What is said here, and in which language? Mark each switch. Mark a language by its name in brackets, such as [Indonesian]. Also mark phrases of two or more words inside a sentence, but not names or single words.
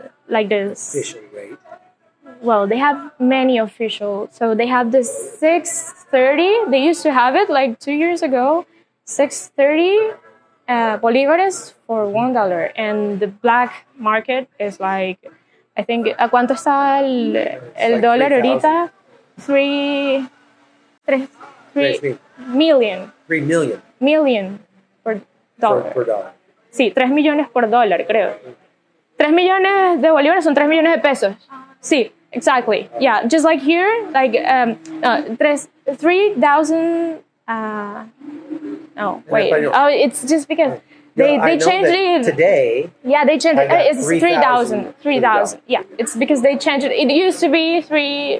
[English] official rate. Well, they have many official. So they have the 6.30. They used to have it like 2 years ago, 630 bolívares for $1, and the black market is like, I think, [Spanish] ¿a cuánto está el [English] like [Spanish] dólar [English] 3,000. [Spanish] ahorita? 3 [English] 3 million. 3 million Million per dollar. per dollar. [Spanish] Sí, 3 millones por dólar, creo. 3 millones de bolívares son 3 millones de pesos. Sí, [English] exactly. Yeah, just like here, like 3,000. Oh, wait. español. Oh, it's just because No, they I know changed that it. today. Yeah, they changed I it. got It's 3,000. 3,000. Yeah, it's because they changed it. It used to be 3